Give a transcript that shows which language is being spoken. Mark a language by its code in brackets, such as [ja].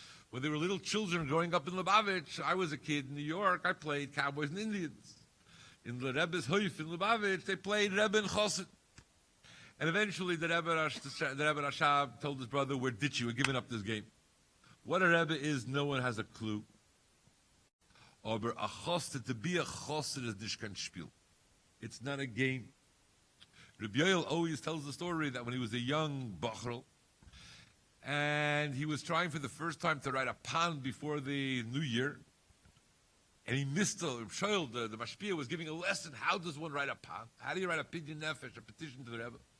[en] When they were little children growing up in Lubavitch, I was a kid in New York, I played Cowboys and Indians. In the Rebbe's Hoif in Lubavitch, they played Rebbe and Chosset. And eventually the Rebbe Rashab told his brother, we're ditching, we're giving up this game. What a Rebbe is, no one has a clue. [yi] Aber a Chosset, [en] to be a Chosset is [yi] nicht kein Spiel. [en] It's not a game. Rabbi Yoel always tells the story that when he was a young Bachrel, and he was trying for the first time to write a pan before the New Year, and he missed the Mashpia was giving a lesson. How does one write a pan? How do you write a pidyon nefesh, a petition to the Rebbe?